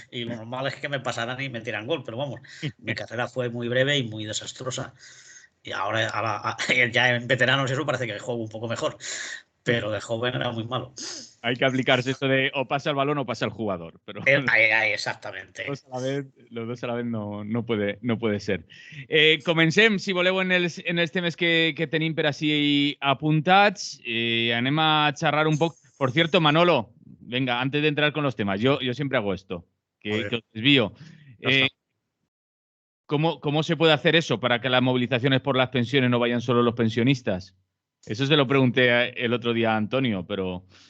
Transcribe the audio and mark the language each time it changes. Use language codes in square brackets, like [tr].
[es] Y lo normal es que me pasaran y me tiran gol. Pero vamos, mi carrera fue muy breve y muy desastrosa. Y ahora ya en veteranos eso parece que juego un poco mejor. Pero de joven era muy malo. Hay que aplicarse esto de o pasa el balón o pasa el jugador. Pero exactamente. Los dos a la vez no puede ser. [ca] Comencem, si voleu, en els temes que tenim per així apuntats. Anem a xerrar un poc. [es] Por cierto, Manolo, venga, antes de entrar con los temas, yo siempre hago esto, que os desvío. ¿Cómo se puede hacer eso para que las movilizaciones por las pensiones no vayan solo los pensionistas? Eso se lo pregunté el otro día a Antonio, pero...